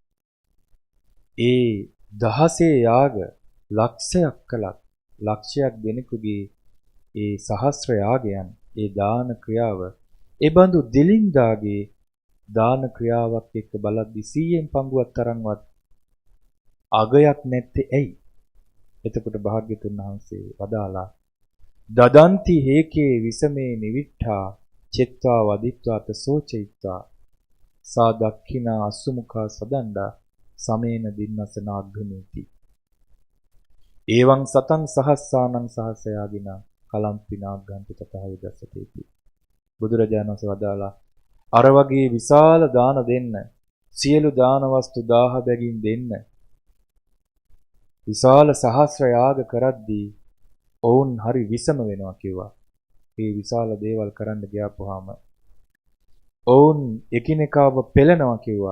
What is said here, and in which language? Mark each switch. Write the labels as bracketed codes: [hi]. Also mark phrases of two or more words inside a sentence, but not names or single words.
[si] ඒ දහසේ යාග ලක්ෂයක් කළත් ලක්ෂයක් දෙනෙකුගේ ඒ සහස්‍ර යාගයන් ඒ දාන ක්‍රියාව ඒ බඳු දිලින්දාගේ දාන ක්‍රියාවක් එක්ක බලද්දි 100න් පංගුවක් තරම්වත් අගයක් නැත්තේ ඇයි? එතකොට භාග්‍යතුන් වහන්සේ වදාලා [pi] දදන්ති හේකේ විසමේ නිවිට්ඨා චෙත්වා වදිත්වා තසෝචිත්වා සා දක්ඛිනා අසුමුඛා සදණ්ඩා සමේන දින්නසනාග්ගමේති එවං සතං සහස්සානං සහසයාගිනා කලම්පිනා ගන්ති තතහවි දසතේති. [si] බුදුරජාණන් වහන්සේ වදාලා අර වගේ විශාල දාන දෙන්න, සියලු දාන වස්තු 1000 බැගින් දෙන්න, විශාල සහස්‍ර යාග කරද්දී ඔවුන් හරි විසම වෙනවා කිව්වා. මේ විශාල දේවල් කරන්න ගියාපුවාම ඔවුන් එකිනෙකාව පෙළනවා කිව්වා.